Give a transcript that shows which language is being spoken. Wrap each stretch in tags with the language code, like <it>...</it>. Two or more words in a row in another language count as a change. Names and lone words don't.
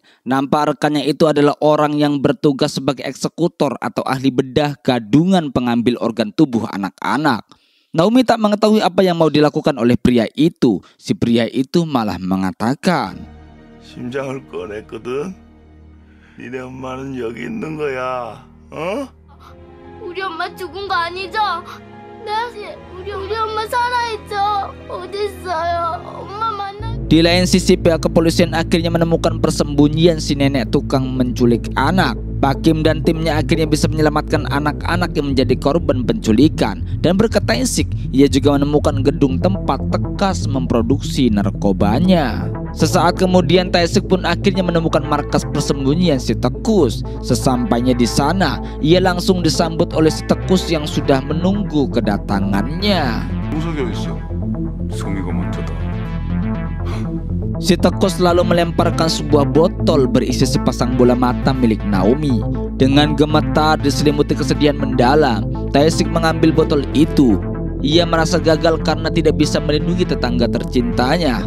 <id>Nampak rekannya itu adalah orang yang bertugas sebagai eksekutor atau ahli bedah gadungan pengambil organ tubuh anak-anak. Naomi tak mengetahui apa yang mau dilakukan oleh pria itu. Si pria itu malah mengatakan,</id> <ko>심장을 꺼냈거든. 니네 엄마는 여기 있는 거야. 우리 엄마 죽은 거 아니죠? 네, 우리 엄마 살아있죠? 어딨어요? 엄마 만나.</ko> <id>Di lain sisi, pihak kepolisian akhirnya menemukan persembunyian si nenek tukang menculik anak. Pak Kim dan timnya akhirnya bisa menyelamatkan anak-anak yang menjadi korban penculikan. Dan berkat Tae-sik, ia juga menemukan gedung tempat Tekas memproduksi narkobanya. Sesaat kemudian Tae-sik pun akhirnya menemukan markas persembunyian si Tekus. Sesampainya di sana, ia langsung disambut oleh si Tekus yang sudah menunggu kedatangannya.</id> <ko>종석이 어딨어? 송이가 먼저다.</ko> <id>Si Tekus lalu melemparkan sebuah botol berisi sepasang bola mata milik Naomi. Dengan gemetar diselimuti kesedihan mendalam, Tae-sik mengambil botol itu. Ia merasa gagal karena tidak bisa melindungi tetangga tercintanya.</id>